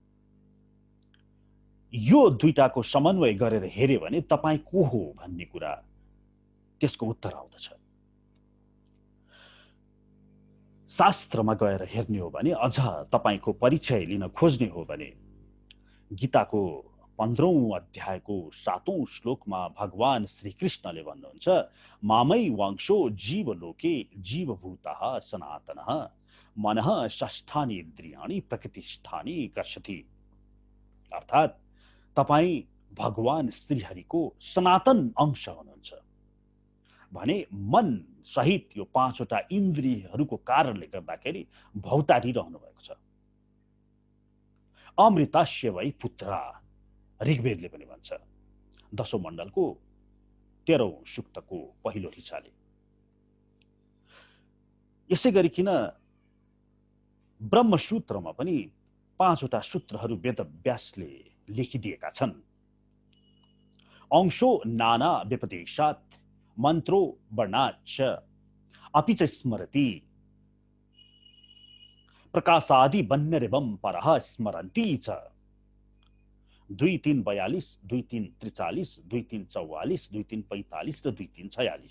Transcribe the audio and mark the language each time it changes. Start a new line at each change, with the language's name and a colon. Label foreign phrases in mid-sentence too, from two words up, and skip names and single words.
Nepali: यो दुईटाको समन्वय गरेर हेर्यो भने तपाईँ को हो भन्ने कुरा त्यसको उत्तर आउँदछ। शास्त्रमा गएर हेर्ने हो भने, अझ तपाईको परिचय लिन खोज्ने हो भने गीताको 15औं अध्यायको 7औं श्लोकमा भगवान श्रीकृष्णले भन्नुहुन्छ,
Sanskrit: मामै वांशो जीवलोके जीवभूतः सनातनः मनः षष्ठानि इन्द्रियाणि प्रकृतिष्ठानि कर्षति।
Nepali: अर्थात् तपाईँ भगवान श्रीहरिको सनातन अंश हुनुहुन्छ भने मन सहित यो 5वटा इन्द्रियहरूको कारणले गर्दाखेरि भौतारिरहनु भएको छ।
Sanskrit: अमृतस्य वै पुत्रा,
Nepali: ऋग्वेदले पनि भन्छ 10औं मण्डलको 13औं सूक्तको पहिलो ऋचाले। यसै गरिकन ब्रह्मसूत्रमा पनि 5वटा सूत्रहरू वेदव्यासले लेखिदिएका छन्।
Sanskrit: अंशो नाना व्यपदेशात् मन्त्रो वर्णाच्च अपि च स्मरति प्रकाशादि बन्नरेवं परः स्मरन्ति च।
Nepali: 2-3-42, 2-3-43, 2-3-44, 2-3-45 र 2-3-46।